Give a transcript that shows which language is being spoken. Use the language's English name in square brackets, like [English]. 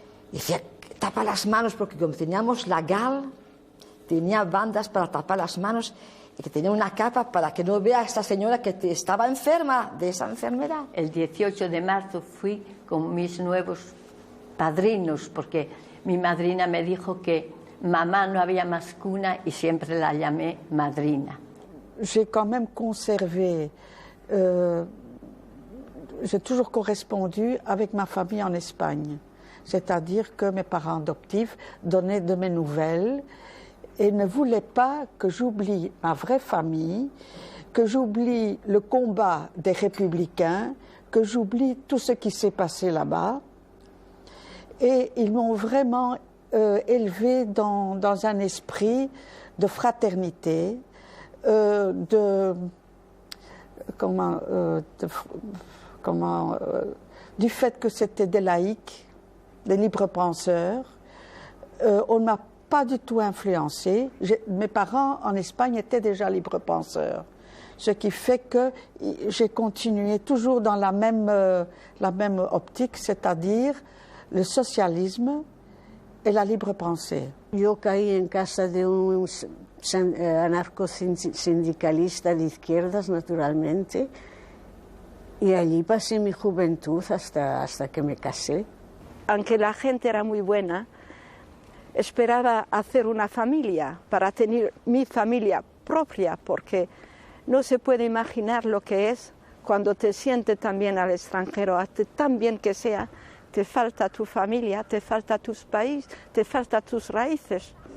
[Spanish] Y decía, tapa las manos, porque como teníamos la GAL, tenía bandas para tapar las manos y que tenía una capa para que no vea a esta señora que estaba enferma de esa enfermedad. El 18 de marzo fui con mis nuevos padrinos, porque mi madrina me dijo que mamá no había más cuna y siempre la llamé madrina. [French] J'ai quand même conservé, j'ai toujours correspondu avec ma famille en Espagne. C'est-à-dire que mes parents adoptifs donnaient de mes nouvelles et ne voulaient pas que j'oublie ma vraie famille, que j'oublie le combat des républicains, que j'oublie tout ce qui s'est passé là-bas. Et ils m'ont vraiment élevé dans un esprit de fraternité, du fait que c'était des laïcs, des libres penseurs. On ne m'a pas du tout influencé. Mes parents en Espagne étaient déjà libres penseurs, ce qui fait que j'ai continué toujours dans la même optique, c'est-à-dire le socialisme et la libre pensée. [Spanish] Yo caí en casa de un anarcosindicalista de izquierdas, naturalmente, y allí pasé mi juventud hasta que me casé. Aunque la gente era muy buena, esperaba hacer una familia, para tener mi familia propia, porque no se puede imaginar lo que es cuando te sientes también al extranjero, tan bien que sea, te falta tu familia, te falta tu país, te falta tus raíces.